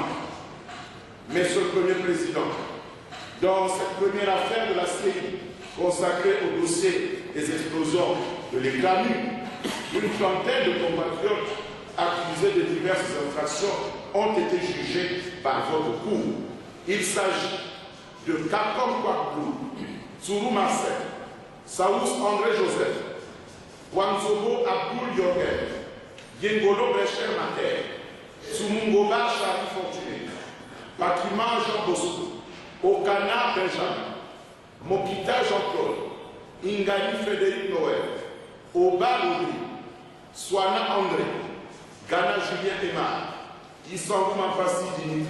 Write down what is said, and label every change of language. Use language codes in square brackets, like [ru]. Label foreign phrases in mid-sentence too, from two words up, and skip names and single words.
[fr] Monsieur le Premier Président, dans cette première affaire de la série consacrée au dossier des explosions de l'Éclamu, une trentaine de compatriotes accusés de divers diverses infractions ont été jugées par votre cour. Il s'agit de Kakom Kwakou, Tsuru Marcel, Saous André Joseph, Wanzobo Abdul Yorgen, Yengolo Brecher Mater, Tsumungoba Charlie Fortuné, Patriman Jean Bosco, Okana Benjamin, Mokita Jean-Claude, Ingali Frédéric Noël, Oba Louis, Swana André, Gana Julien Emma, Issangou Mafassi Dimitri